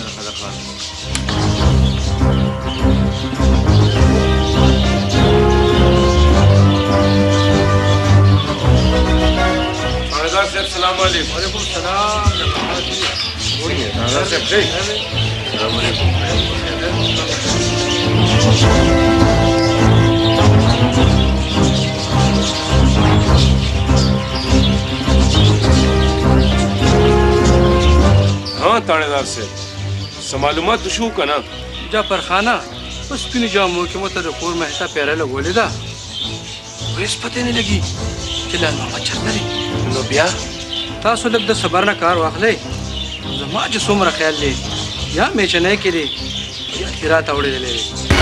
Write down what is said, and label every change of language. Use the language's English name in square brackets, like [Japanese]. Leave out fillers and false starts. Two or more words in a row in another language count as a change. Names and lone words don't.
[Arabic] السلام علیکم وعلیکم السلام السلام علیکم [Urdu] ہاں تھانیدار سے معلومات [Pashto] شو کنه جعفر خانه اوس سپینو جامو کې مو ته د کور مهسا پیره لګولې ده هیڅ پته نه لګي چې لال محمد چېرته دی نو بیا تاسو لږ د صبر نه کار واخلئ زما چې څومره خیال دی یا میچنۍ کې دی یا تیرا ته وړېدلی دی